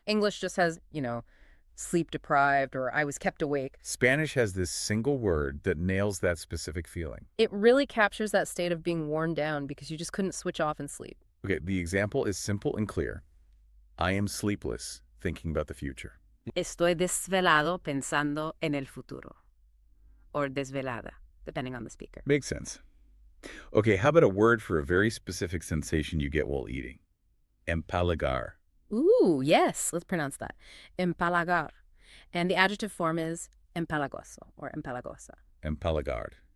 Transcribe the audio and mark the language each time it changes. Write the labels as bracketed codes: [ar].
[en] English just has, sleep deprived or I was kept awake. Spanish has this single word that nails that specific feeling. It really captures that state of being worn down because you just couldn't switch off and sleep. Okay, the example is simple and clear. I am sleepless, thinking about the future. [es] Estoy desvelado pensando en el futuro. [en] Or desvelada, depending on the speaker. Makes sense. Okay, how about a word for a very specific sensation you get while eating? Empalagar. Ooh, yes. Let's pronounce that. Empalagar. And the adjective form is empalagoso or empalagosa. Empalagar.